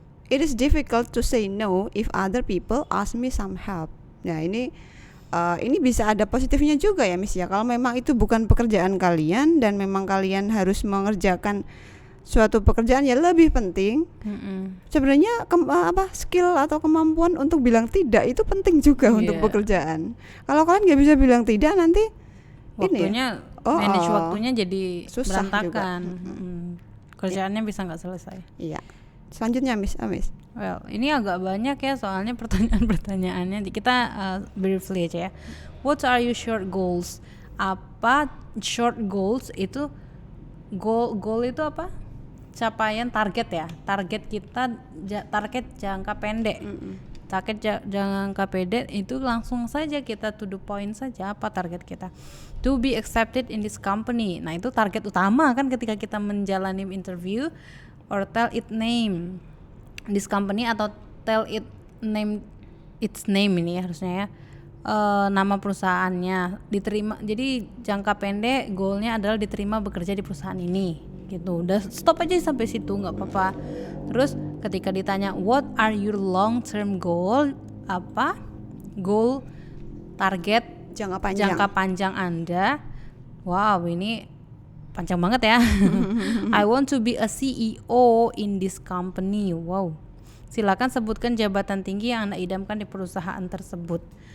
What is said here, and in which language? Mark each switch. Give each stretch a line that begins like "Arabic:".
English: It is difficult to say no if other people ask me some help.
Indonesian: Nah, ini bisa ada positifnya juga ya Miss ya. Kalau memang itu bukan pekerjaan kalian dan memang kalian harus mengerjakan suatu pekerjaan yang lebih penting, sebenarnya skill atau kemampuan untuk bilang tidak itu penting juga untuk pekerjaan. Kalau kalian nggak bisa bilang tidak, nanti waktunya manage waktunya jadi susah berantakan. Kerjaannya bisa nggak selesai. Iya. Selanjutnya Miss. Well, ini agak banyak ya soalnya pertanyaan-pertanyaannya. Kita briefly aja ya.
English: What are your short goals?
Indonesian: Apa short goals itu? Goal itu apa? Capaian target ya. Target kita target jangka pendek. Target jangka pendek itu langsung saja kita
English: to the point
Indonesian: saja. Apa target kita?
English: To be accepted in this company.
Indonesian: Nah, itu target utama kan ketika kita menjalani interview,
English: or tell it name this company,
Indonesian: atau tell it name its name ini ya harusnya ya, nama perusahaannya diterima. Jadi jangka pendek goalnya adalah diterima bekerja di perusahaan ini gitu. Udah stop aja sampai situ, nggak apa-apa. Terus ketika ditanya
English: what are your long term goal,
Indonesian: apa goal target jangka panjang Anda. Wow, ini panjang banget ya.
English: I want to be a CEO in this company. Wow.
Indonesian: Silakan sebutkan jabatan tinggi yang Anda idamkan di perusahaan tersebut.